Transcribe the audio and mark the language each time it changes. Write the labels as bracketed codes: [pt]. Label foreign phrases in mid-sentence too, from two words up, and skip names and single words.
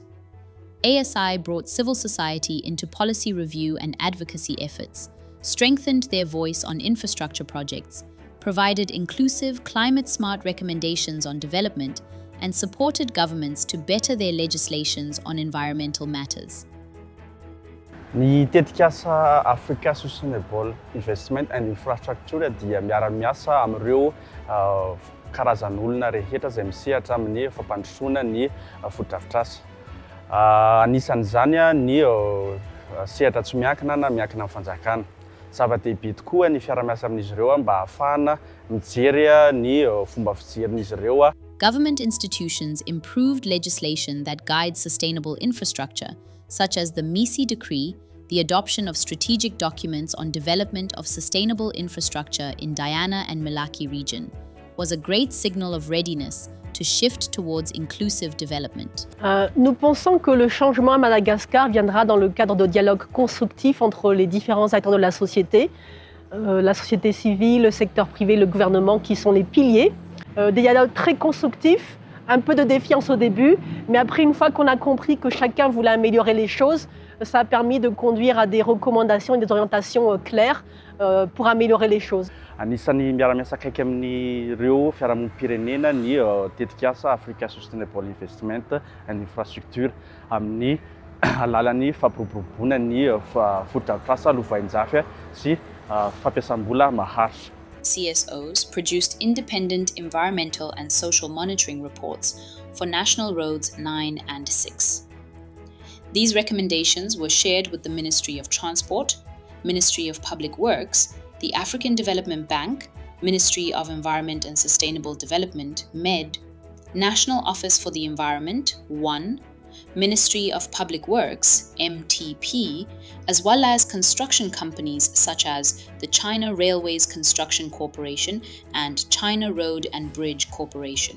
[en] ASI brought civil society into policy review and advocacy efforts, strengthened their voice on infrastructure projects, provided inclusive, climate-smart recommendations on development, and supported governments to better their legislations on environmental matters. [mg] Ny tetikasa Africa Sustainable Investment and Infrastructure dia miara-miasa amin'ireo karazan'olona rehetra izay misehatra amin'ny fampandrosoana ny foto-drafitrasa. Anisan'izany ny sehatra tsy miankina na miankina amin'ny fanjakana. Zava-dehibe tokoa ny fiara-miasa amin'izy ireo mba ahafahana mijery ny fomba fijerin'izy ireo. [en] Government institutions improved legislation that guides sustainable infrastructure, such as the ASI decree, the adoption of strategic documents on development of sustainable infrastructure in Diana and Malaki region, was a great signal of readiness to shift towards inclusive development. [fr] Nous pensons que le changement à Madagascar viendra dans le cadre de dialogue constructif entre les différents acteurs de la société civile, le secteur privé, le gouvernement, qui sont les piliers. Des dialogues très constructifs, un peu de défiance au début, mais après, une fois qu'on a compris que chacun voulait améliorer les choses, ça a permis de conduire à des recommandations et des orientations claires pour améliorer les choses. [mg] Anisan'ny miara-miasa akaiky amin'ireo fiarahamonim-pirenena ny tetikasa Africa Sustainable Investment and Infrastructure amin'ny alalan'ny fampiroboroboana ny foto-drafitrasa lovain-jafy sy fampiasam-bola maharitra. [en] CSOs produced independent environmental and social monitoring reports for National Roads 9 and 6. These recommendations were shared with the Ministry of Transport, Ministry of Public Works, the African Development Bank, Ministry of Environment and Sustainable Development, MED, National Office for the Environment, 1, Ministry of Public Works, MTP, as well as construction companies such as the China Railways Construction Corporation and China Road and Bridge Corporation.